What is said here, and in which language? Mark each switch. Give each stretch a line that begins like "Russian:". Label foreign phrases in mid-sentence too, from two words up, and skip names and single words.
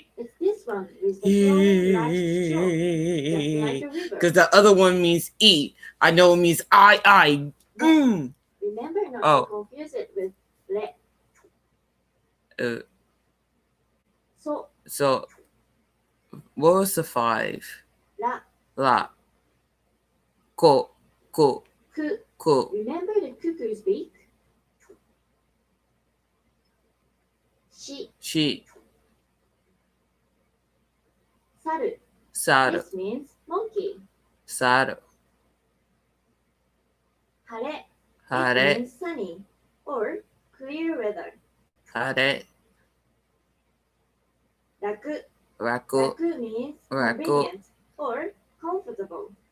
English: It's this one with the flowing last stroke, just like a river. Because the other one means E. I know it means I. Remember not Oh. to confuse it with le. So, So, what was the 5? la, La. Ko. ku. Remember Remember the cuckoo's beak? Shi, Shi. saru. Saru. This means monkey. Saru. Hare. It Hare. means sunny or clear weather. Hare. Raku. Raku. Raku means Raku. convenient or comfortable.